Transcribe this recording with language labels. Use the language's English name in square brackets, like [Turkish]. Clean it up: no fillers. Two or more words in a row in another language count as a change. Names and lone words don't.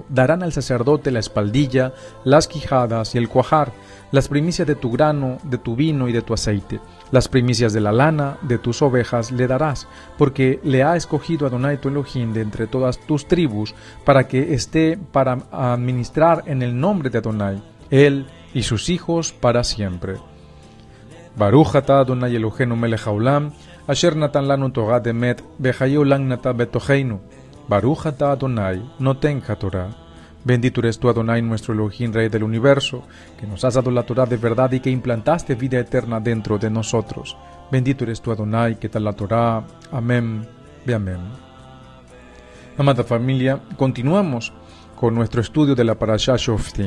[Spanish] Darán al sacerdote la espaldilla, las quijadas y el cuajar, las primicias de tu grano, de tu vino y de tu aceite. Las primicias de la lana de tus ovejas le darás, porque le ha escogido Adonai tu Elohim de entre todas tus tribus, para que esté para administrar en el nombre de Adonai, él y sus hijos para siempre. [Hebrew] ברוך אתה אדוני אלוהינו מלך העולם, אשר נתן לנו תורת אמת, וחיי עולם נתן בתוכנו. ברוך אתה אדוני נותן התורה. [Spanish] Bendito eres tú, Adonai, nuestro Elohim, Rey del universo, que nos has dado la Torah de verdad y que implantaste vida eterna dentro de nosotros. Bendito eres tú, Adonai, que da la Torah. [Hebrew] אמן, ואמן. [Spanish] Amada familia, continuamos con nuestro estudio de la parashá Shoftim.